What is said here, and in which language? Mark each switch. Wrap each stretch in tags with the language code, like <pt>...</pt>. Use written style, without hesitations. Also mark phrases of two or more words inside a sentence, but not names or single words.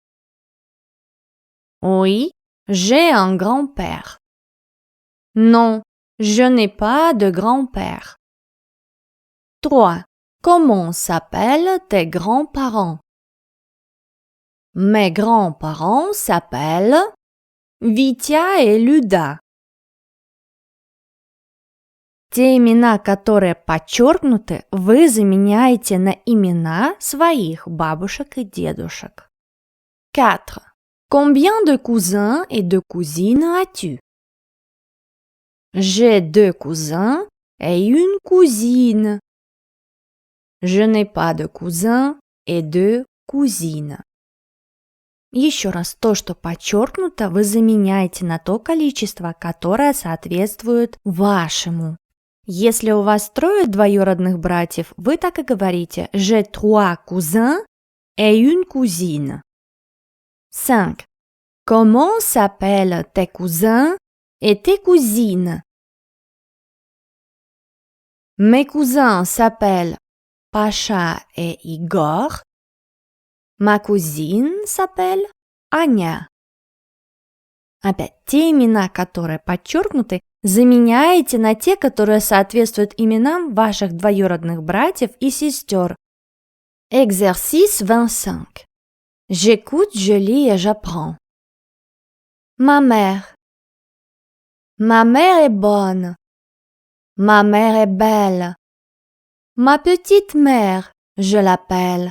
<fr>Oui, j'ai un grand-père. Non, je n'ai pas de grand-père. 3. Comment s'appellent tes grands-parents? Mes grands-parents s'appellent Витя и Люда.</fr> <ru>Те имена, которые подчеркнуты, вы заменяете на имена своих бабушек и дедушек.</ru> <fr>4. Combien de cousins et de cousines as-tu? J'ai 2 cousins et une cousine. Je n'ai pas de cousins et 2 cousines.</fr> <ru>Еще раз, то, что подчеркнуто, вы заменяете на то количество, которое соответствует вашему. Если у вас 3 двоюродных братьев, вы так и говорите</ru> <fr>«J'ai 3 cousins et une cousine». 5. Comment s'appellent tes cousins et tes cousines? Mes cousins s'appellent Pacha et Igor. Ma cousine s'appelle Аня.</fr> <ru>Опять, те имена, которые подчеркнуты, заменяете на те, которые соответствуют именам ваших двоюродных братьев и сестер.</ru> <fr>Exercice 25. J'écoute, je lis et j'apprends. Ma mère. Ma mère est bonne. Ma mère est belle. Ma petite mère, je l'appelle.</fr>